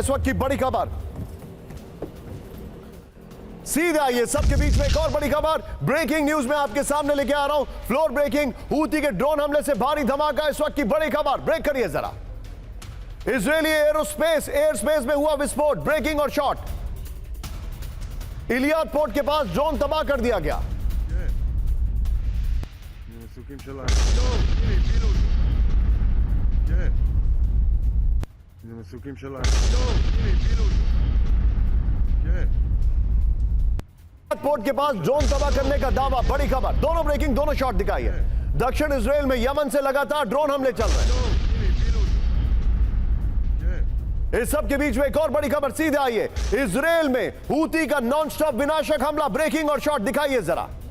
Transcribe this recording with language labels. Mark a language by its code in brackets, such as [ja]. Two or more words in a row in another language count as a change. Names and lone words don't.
[hi] इस वक्त की बड़ी खबर, सीधे आइए सबके बीच में एक और बड़ी खबर, [en] breaking news [hi] में आपके सामने लेके आ रहा हूं। [en] floor breaking, [hi] हूती के ड्रोन हमले से भारी धमाका। इस वक्त की बड़ी खबर, ब्रेक करिए जरा। इजरायली [en] air space [hi] में हुआ विस्फोट, ब्रेकिंग और शॉट। इलियाद पोर्ट के पास ड्रोन तबाह कर दिया गया। [he] מסוקים של האש. הנה, הפילו אותו. כן. זה מסוקים של האש. הנה, הפילו אותו. כן. [hi] पोर्ट के पास ड्रोन तबाह करने का दावा, बड़ी खबर। दोनों ब्रेकिंग, दोनों शॉट दिखाई है। दक्षिण इजराइल में यमन से लगातार ड्रोन हमले चल रहे हैं। इस सब के बीच में एक और बड़ी खबर सीधे आई है। इजराइल में हूती का नॉन-स्टॉप विनाशक हमला, ब्रेकिंग और शॉट दिखाइए जरा।